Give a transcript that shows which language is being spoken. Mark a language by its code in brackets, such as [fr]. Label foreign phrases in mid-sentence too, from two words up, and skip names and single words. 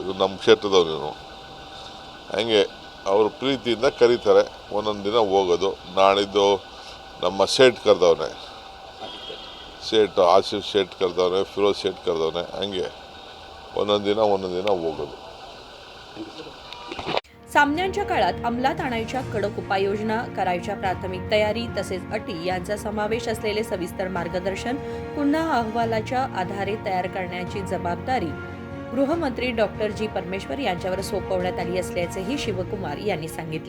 [kn] ಇವ್ರು ನಮ್ಮ ಕ್ಷೇತ್ರದವ್ರು. ಹಂಗೆ ಅವರು ಪ್ರೀತಿಯಿಂದ ಕರೀತಾರೆ, ಒಂದೊಂದು ದಿನ ಹೋಗೋದು. ನಾಳಿದ್ದು ನಮ್ಮ ಸೇಠ್ ಕರೆದವನೆ, ಆಸಿಫ್ ಸೇಠ್ ಕರೆದವನೆ, ಫಿರೋಜ್ ಸೇಠ್ ಕರೆದವನೆ. ಹಂಗೆ ಒಂದೊಂದು ದಿನ ಹೋಗೋದು. [mr] सामन्यांच्या काळात अंमलात आणायच्या कडक उपाययोजना, करायच्या प्राथमिक तयारी तसेच अटी यांचा समावेश असलेले सविस्तर मार्गदर्शन पुन्हा अहवालाच्या आधारे तयार करण्याची जबाबदारी गृहमंत्री डॉक्टर जी परमेश्वर यांच्यावर सोपवण्यात आली असल्याचेही शिवकुमार यांनी सांगितले.